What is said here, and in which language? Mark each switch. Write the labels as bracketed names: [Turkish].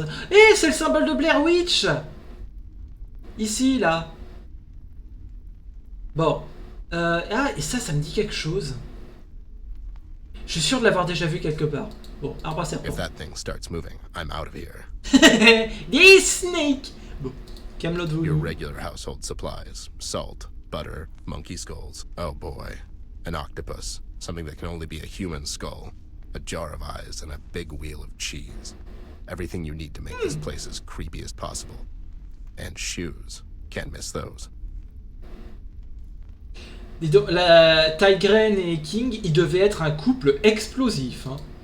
[French] Eh, c'est le symbole de Blair Witch! Ici, là. Bon. Ah, et ça me dit quelque chose. Je suis sûr de l'avoir déjà vu quelque part. Bon, arbre à serpent. [English] If that thing starts moving, I'm out of here. [French] Des snakes! Bon, Camelot [English] Your voodoo. regular household supplies. Salt, butter, monkey skulls. Oh boy. An octopus. Something that can only be a human skull. A jar of eyes and a big wheel of cheese. Everything you need to make this place as creepy as possible. And shoes. Can't miss those. [French] Dis donc, la Tigrane et King, ils devaient être un couple explosif. Hein.